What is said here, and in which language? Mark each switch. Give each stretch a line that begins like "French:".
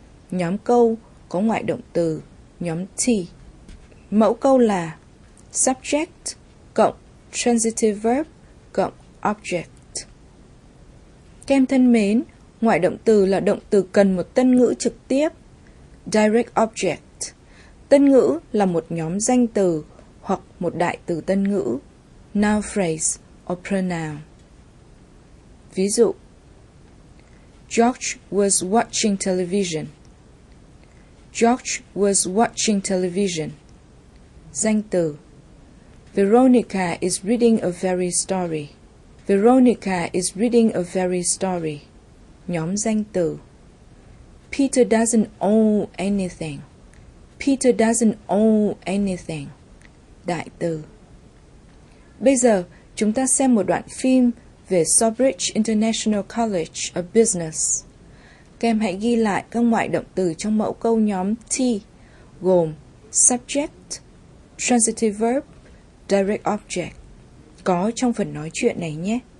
Vietnamese: Nhóm câu có ngoại động từ, nhóm T. Mẫu câu là subject cộng transitive verb cộng object. Các em thân mến, ngoại động từ là động từ cần một tân ngữ trực tiếp, direct object. Tân ngữ là một nhóm danh từ hoặc một đại từ tân ngữ,
English: noun phrase or pronoun.
Vietnamese: Ví dụ,
English: George was watching television. George was watching television.
Vietnamese: Danh từ,
English: Veronica is reading a very story. Veronica is reading a very story.
Vietnamese: Nhóm danh từ,
English: Peter doesn't owe anything. Peter doesn't owe anything.
Vietnamese: Đại từ. Bây giờ, chúng ta xem một đoạn phim về Sawbridge International College of Business. Các em hãy ghi lại các ngoại động từ trong mẫu câu nhóm T, gồm subject, transitive verb, direct object, có trong phần nói chuyện này nhé.